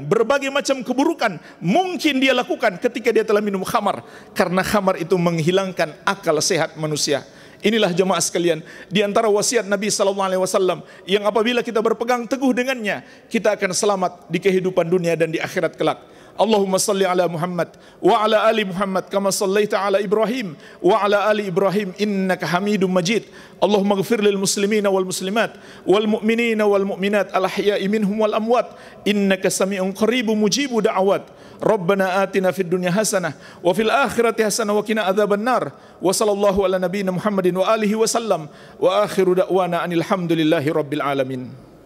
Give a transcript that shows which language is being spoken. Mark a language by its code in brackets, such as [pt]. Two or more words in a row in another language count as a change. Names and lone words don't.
[id] Berbagai macam keburukan mungkin dia lakukan ketika dia telah minum khamar, karena khamar itu menghilangkan akal sehat manusia. Inilah jemaah sekalian, di antara wasiat Nabi SAW yang apabila kita berpegang teguh dengannya, kita akan selamat di kehidupan dunia dan di akhirat kelak. [ar] اللهم صل على محمد وعلى آل محمد كما صليت على إبراهيم وعلى آل إبراهيم إنك حميد مجيد. اللهم اغفر للمسلمين والمسلمات والمؤمنين والمؤمنات الأحياء منهم والأموات إنك سميع قريب مجيب الدعوات. ربنا آتنا في الدنيا حسنة وفي الآخرة حسنة وقنا عذاب النار. وصلى الله على نبينا محمد وآله وسلم وآخر دعوانا أن الحمد لله رب العالمين.